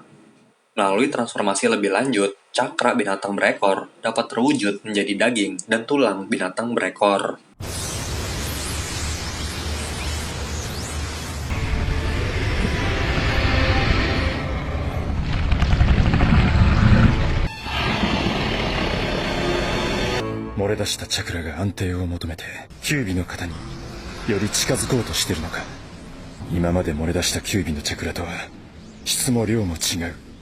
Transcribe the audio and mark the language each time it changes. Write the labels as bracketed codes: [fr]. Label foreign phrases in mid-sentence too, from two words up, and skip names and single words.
[id] Melalui transformasi lebih lanjut, cakra binatang berekor dapat terwujud menjadi daging dan tulang binatang berekor. [ja] 漏れ出した chakraが安定を求めてキュービの型により近づこうとしてるのか。今まで漏れ出したキュービのチャクラとは質も量も違う。